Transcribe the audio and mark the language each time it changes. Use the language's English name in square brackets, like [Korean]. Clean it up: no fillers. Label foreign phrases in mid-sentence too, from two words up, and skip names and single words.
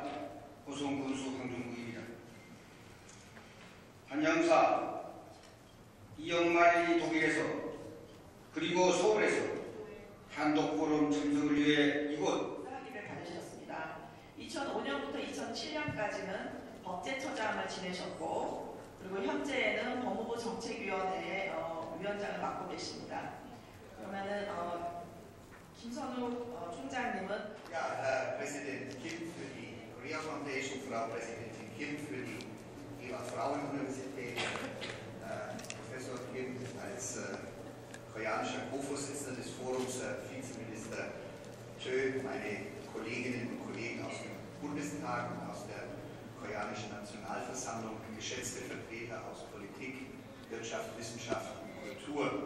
[Korean] 고성 군수 강종국입니다. 한양사 이영만이 독일에서 그리고 서울에서 한독포럼 참석을 위해 이곳 학위를 받으셨습니다. 2005년부터 2007년까지는 법제처장을 지내셨고 그리고 현재는 법무부 정책위원회 위원장을 맡고 계십니다. 그러면은 김선우 총장님은 [German] Ja, Herr Präsident Kim für die [English] Korea Foundation, [German] Frau Präsidentin Kim für die Eva Frauen-Universität, Professor Kim als koreanischer Co-Vorsitzender des Forums, Vizeminister Chö, meine Kolleginnen und Kollegen aus dem Bundestag und aus der Koreanischen Nationalversammlung, geschätzte Vertreter aus Politik, Wirtschaft, Wissenschaft und Kultur.